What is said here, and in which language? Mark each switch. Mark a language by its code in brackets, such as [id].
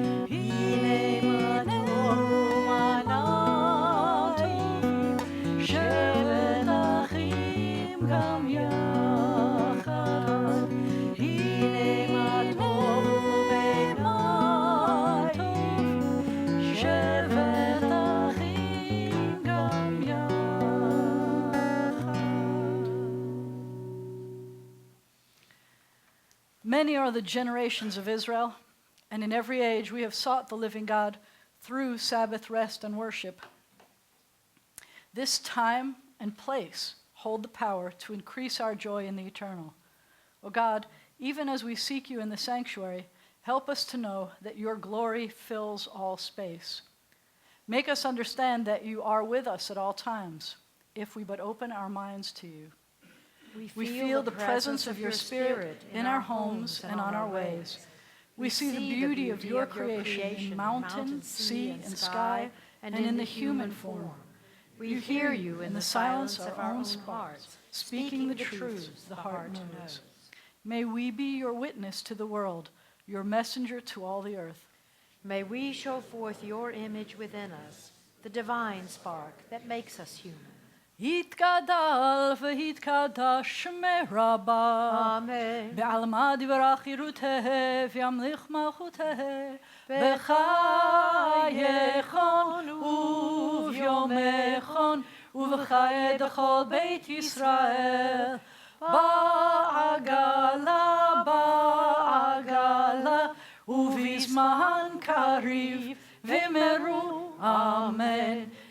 [he] הנה מה טוב ומנעים, שבת אחים גם יחד. הנה מה טוב ומנעים, שבת אחים גם יחד. [en] Many are the generations of Israel, and in every age we have sought the living God through Sabbath rest and worship. This time and place hold the power to increase our joy in the eternal. O God, even as we seek you in the sanctuary, help us to know that your glory fills all space. Make us understand that you are with us at all times, if we but open our minds to you. We feel the presence of your Spirit in our homes and on our ways. We see the beauty of your creation in mountain, sea, and sky, and in the human form. We hear you in the silence of our own hearts, speaking the truths the heart knows. May we be your witness to the world, your messenger to all the earth. May we show forth your image within us, the divine spark that makes us human. [arc] יתגדל ויתקדש שמי רבה, [en] Amen. [arc] בעלמא דברה חירותה וימליך מלכותה, בחייכון וביומכון ובחיי דכל בית ישראל, בעגלה בעגלה ובזמן קריב ומרו אמן.